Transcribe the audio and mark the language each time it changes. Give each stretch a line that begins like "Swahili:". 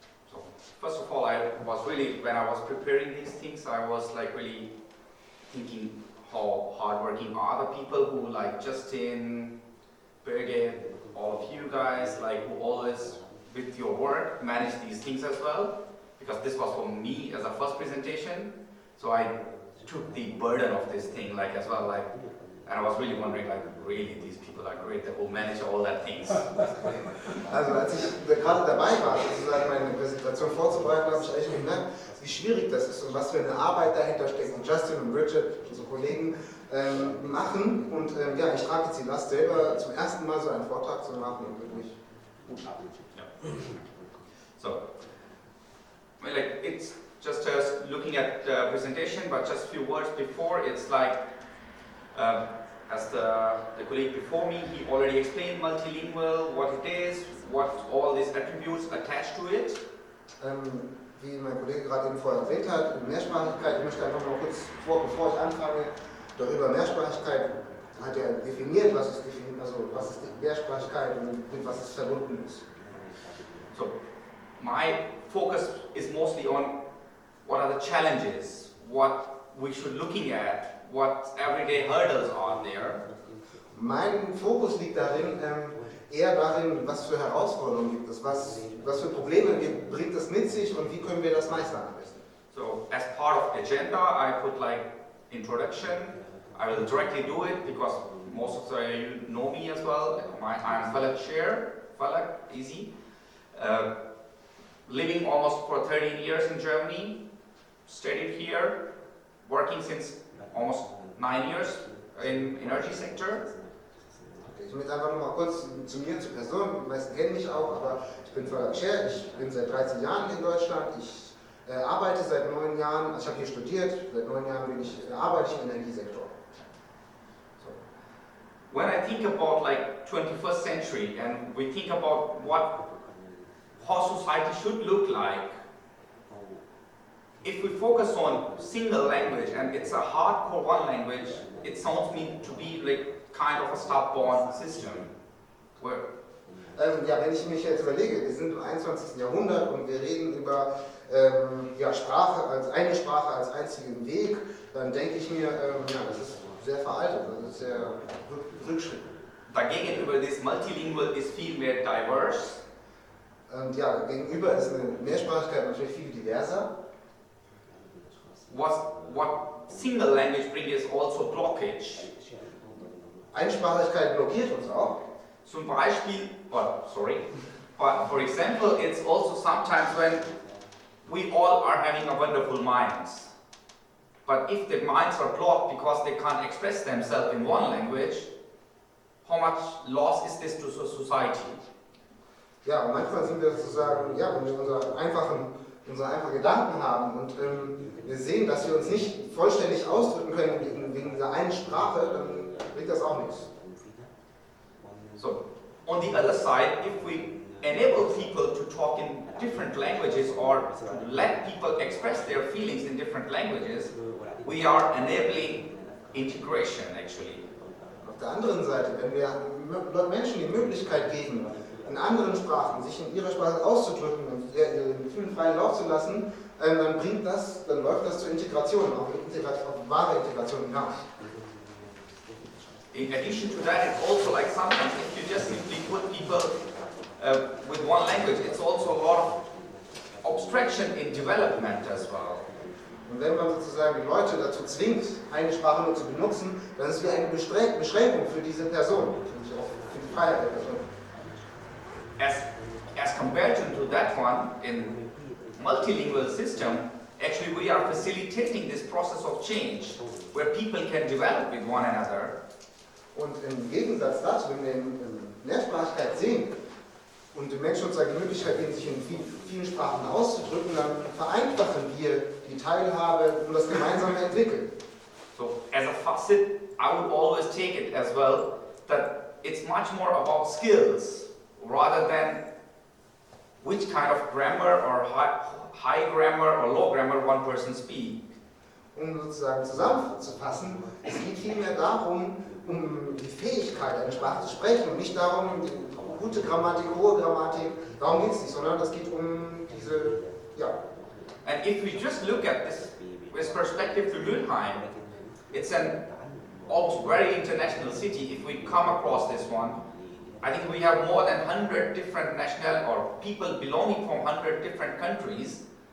English: So, first of all, when I was preparing these things, I was like really thinking how hardworking are other people who like Justin, Birgit, all of you guys, like who always with your work manage these things as well. Because this was for me as a first presentation, so I took the burden of this thing like as well, like, and I was really wondering, like, really these people are great, they will manage all that things.
German: Also als ich gerade dabei war, sozusagen meine Präsentation vorzubereiten, habe ich eigentlich gemerkt, wie schwierig das ist und was für eine Arbeit dahinter steckt. Und Justin und Bridget, unsere Kollegen, machen. Und ja, ich trage jetzt die Last selber zum ersten Mal so einen Vortrag zu machen und wirklich gut ab.
English: Yeah. So, well, like it's just looking at the presentation, but just a few words before, it's like, as the colleague before me, he already explained multilingual, what it is, what all these attributes attached to it.
German: Wie mein Kollege gerade eben vorher erwähnt hat, Mehrsprachigkeit, ich möchte einfach mal kurz bevor ich anfange, darüber Mehrsprachigkeit hat er definiert, was ist die Mehrsprachigkeit und mit was es verbunden ist.
English: So, my focus is mostly on what are the challenges, what we should looking at, what everyday hurdles are there.
German: Mein Fokus liegt darin, eher darin, was für Herausforderungen gibt es, was für Probleme bringt es mit sich und wie können wir das meistern am besten.
English: So as part of agenda, I put like introduction. I will directly do it because most of you know me as well. I'm Fallak Sher, Fallak, easy. Living almost for 13 years in Germany, studied here, working since almost 9 years in energy sector.
German: Ich will jetzt einfach nur mal kurz zu mir, zur Person. Die meisten kennen mich auch, aber ich bin Fallak Sher, ich bin seit 13 Jahren in Deutschland. Ich arbeite seit 9 Jahren, also ich habe hier studiert, seit 9 Jahren arbeite ich im Energiesektor.
English: So. When I think about like 21st century and we think about how society should look like, if we focus on single language and it's a hardcore one language, it sounds me to be like kind of a stop-born system.
German: Ja, wenn ich mich jetzt überlege, wir sind im 21. Jahrhundert und wir reden über Sprache als eine Sprache als einzigen Weg, dann denke ich mir, das ist sehr veraltet, das ist sehr Rückschritt. Dagegen über das Multilingual ist viel mehr diverse. Und ja, gegenüber ist eine Mehrsprachigkeit natürlich viel diverser.
English: What single language brings is also blockage.
German: Einsprachigkeit blockiert uns auch. Zum Beispiel,
English: but for example, it's also sometimes when we all are having a wonderful minds. But if the minds are blocked because they can't express themselves in one language, how much loss is this to society?
German: Ja, und manchmal sind wir sozusagen, wenn wir unsere einfachen Gedanken haben und wir sehen, dass wir uns nicht vollständig ausdrücken können wegen dieser einen Sprache, dann bringt das auch nichts.
English: So, on the other side, if we enable people to talk in different languages or to let people express their feelings in different languages, we are enabling integration actually.
German: Auf der anderen Seite, wenn wir Menschen die Möglichkeit geben, in anderen Sprachen sich in ihrer Sprache auszudrücken und ihren Gefühlen freien Lauf zu lassen, dann läuft das zur Integration, auf wahre Integration hinaus.
English: In addition to that, it's also like sometimes if you just simply put people with one language, it's also a lot of obstruction in development as well.
German: Und wenn man sozusagen die Leute dazu zwingt, eine Sprache nur zu benutzen, dann ist es wie eine Beschränkung für diese Person, für die Freiheit der Person.
English: As compared to that one, in multilingual system, actually we are facilitating this process of change, where people can develop with one another.
German: Und im Gegensatz dazu, wenn wir in Mehrsprachigkeit sehen und den Menschen sozusagen die Möglichkeit geben, sich in vielen Sprachen auszudrücken, dann vereinfachen wir die Teilhabe und das gemeinsame Entwickeln.
English: So, as a facet, I would always take it as well that it's much more about skills rather than which kind of grammar or high grammar or low grammar one person speaks.
German: Um sozusagen zusammenzufassen, es geht vielmehr darum, um die Fähigkeit, eine Sprache zu sprechen und nicht darum, gute Grammatik, hohe Grammatik, darum geht es nicht, sondern es geht um diese,
English: And if we just look at this perspective to Mülheim, it's an almost very international city. If we come across this one, I think we have more than 100 different national or people belonging from 100 different countries.